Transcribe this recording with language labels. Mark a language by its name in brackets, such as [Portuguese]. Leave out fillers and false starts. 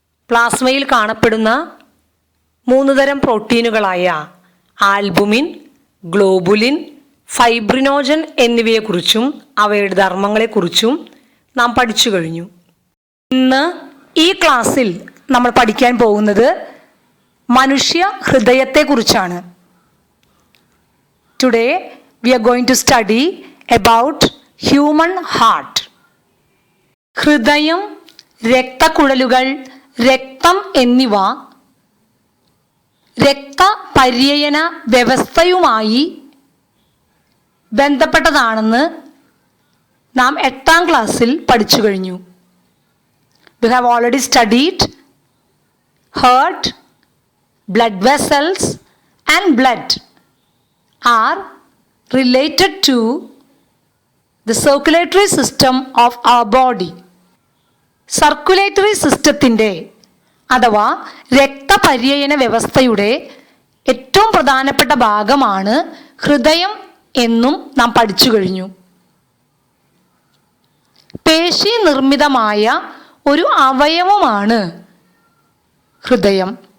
[Malayalam] പ്ലാസ്മയിൽ കാണപ്പെടുന്ന 3 തരം പ്രോട്ടീനുകളായ albumin, globulin, fibrinogen എന്നിവയെക്കുറിച്ചും അവയുടെ ധർമ്മങ്ങളെക്കുറിച്ചും നാം പഠിച്ചു കഴിഞ്ഞു. ഇന്ന് ഈ ക്ലാസ്സിൽ നമ്മൾ പഠിക്കാൻ പോകുന്നത് മനുഷ്യ ഹൃദയത്തെക്കുറിച്ചാണ്. [English] Today we are going to study about human heart. [Malayalam] ഹൃദയം, രക്തക്കുഴലുകൾ, രക്തം എന്നിവ രക്തപര്യന വ്യവസ്ഥയുമായി ബന്ധപ്പെട്ടതാണെന്ന് നാം 8ാം ക്ലാസ്സിൽ പഠിച്ചു കഴിഞ്ഞു. [English] We have already studied heart, blood vessels and blood are related to the circulatory system of our body. [Malayalam] Circulatory സിസ്റ്റത്തിൻ്റെ അഥവാ രക്തപര്യന വ്യവസ്ഥയുടെ ഏറ്റവും പ്രധാനപ്പെട്ട ഭാഗമാണ് ഹൃദയം എന്നും നാം പഠിച്ചു കഴിഞ്ഞു. പേശി നിർമ്മിതമായ ഒരു അവയവമാണ് ഹൃദയം.